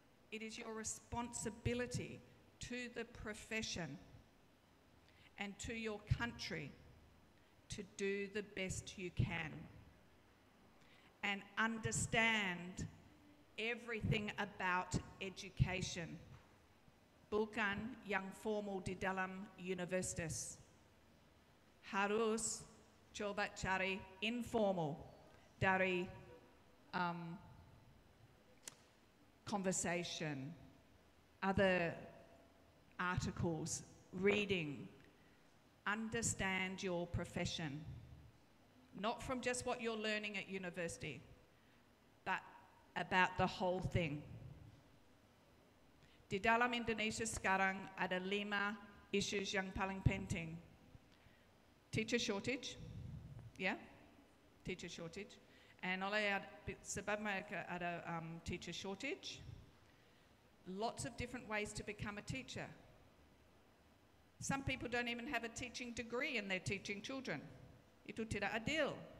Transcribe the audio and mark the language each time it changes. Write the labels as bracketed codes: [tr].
[en] It is your responsibility to the profession and to your country to do the best you can and understand everything about education. [id] Bukan yang formal di dalam universitas. Harus coba cari informal dari [en] conversation, other articles, reading. Understand your profession, not from just what you're learning at university, but about the whole thing. [id] Di dalam Indonesia sekarang ada 5 issues yang paling penting. [en] Teacher shortage, teacher shortage. And [id] sebab mereka ada [en] teacher shortage, lots of different ways to become a teacher. Some people don't even have a teaching degree and they're teaching children. [id] Itu tidak adil.